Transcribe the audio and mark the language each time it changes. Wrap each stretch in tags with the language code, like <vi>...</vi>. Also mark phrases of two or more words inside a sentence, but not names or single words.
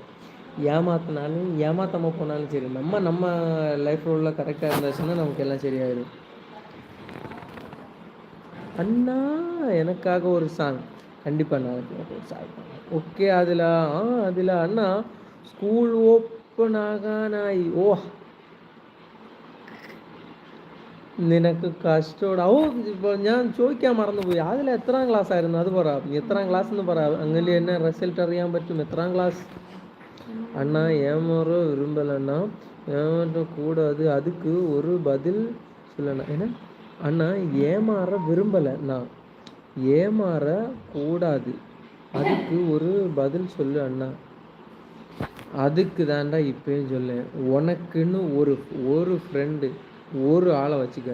<ta>ஏமாத்தினாலும் ஏமாத்தாமல் போனாலும் சரி, நம்ம லைஃப் உள்ள கரெக்டாக இருந்துச்சுன்னா நமக்கு எல்லாம் சரியாயிடும். அண்ணா எனக்காக ஒரு சாங் கண்டிப்பாக நாளைக்கு ஒரு சாங். ஓகே அதில் அண்ணா</ta> <en>school open</en> <ta>ஆகானாய்.</ta> <ml>നിനക്ക് കഷ്ടോടാ. ഇപ്പോൾ ഞാൻ ചോദിക്കാൻ മറന്നുപോയി, അതിൽ എത്രാം ക്ലാസ് ആയിരുന്നു? അത് പറ, എത്രാം ക്ലാസ് എന്ന് പറ, അങ്ങനെ എന്നെ റിസൾട്ട് അറിയാൻ പറ്റും. എത്രാം ക്ലാസ്?</ml> <ta>அண்ணா ஏமாற விரும்பலண்ணா, ஏமாற்றக்கூடாது, அதுக்கு ஒரு பதில் சொல்லண்ணா. ஏன்னா அண்ணா ஏமாற விரும்பலைண்ணா, ஏமாறக்கூடாது, அதுக்கு ஒரு பதில் சொல்லு அண்ணா. அதுக்கு தாண்டா இப்பயும் சொல்லேன், உனக்குன்னு ஒரு ஃப்ரெண்டு ஒரு ஆளை வச்சுக்க.</ta>